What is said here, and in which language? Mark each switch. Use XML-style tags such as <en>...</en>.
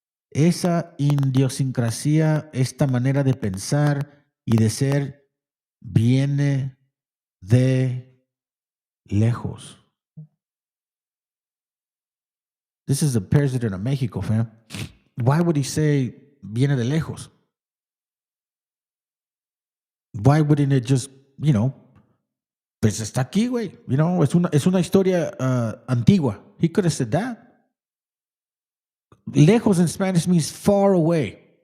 <es>Esa idiosincrasia, esta manera de pensar y de ser, viene de lejos.</es> <en>This is the president of Mexico, fam. Why would he say</en> <es>viene de lejos?</es> <en>Why wouldn't it just,</en> <es>pues está aquí, güey. Es una historia antigua.</es> <en>He could have said that. Lejos in Spanish means far away.</en>